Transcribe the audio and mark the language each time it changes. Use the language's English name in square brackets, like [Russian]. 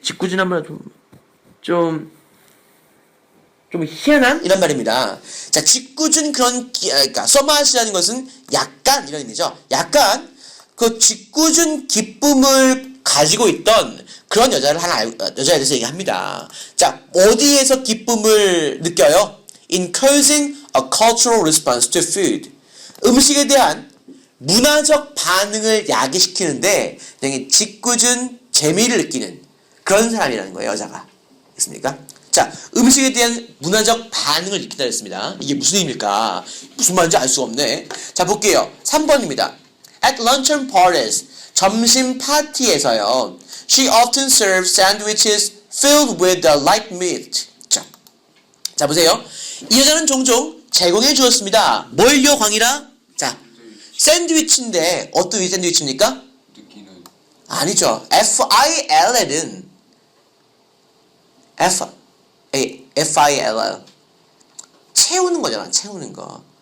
[Korean] 짓궂은한 말 좀 희한한? 이란 말입니다. 자, 짓궂은 그런, 그러니까, somewhat이라는 것은 약간, 이런 의미죠. 약간, 그 짓궂은 기쁨을 가지고 있던 그런 여자에 대해서 얘기합니다. 자, 어디에서 기쁨을 느껴요? [English] In causing a cultural response to food. [Korean] 음식에 대한 문화적 반응을 야기시키는데 되게 짓궂은 재미를 느끼는 그런 사람이라는 거예요, 여자가. 됐습니까? 자, 음식에 대한 문화적 반응을 느낀다 했습니다. 이게 무슨 의미일까? 무슨 말인지 알 수가 없네. 자, 볼게요. 3번입니다. [English] At luncheon parties, [Korean] 점심 파티에서요. [English] She often served sandwiches filled with the light meat. [Korean] 자, 보세요. 이 여자는 종종 제공해 주었습니다. 뭘요, 광이라? 자, 샌드위치인데 어떤 샌드위치입니까? 느끼는. 아니죠. F-I-L-L은 F-I-L-L 채우는 거잖아. 채우는 거.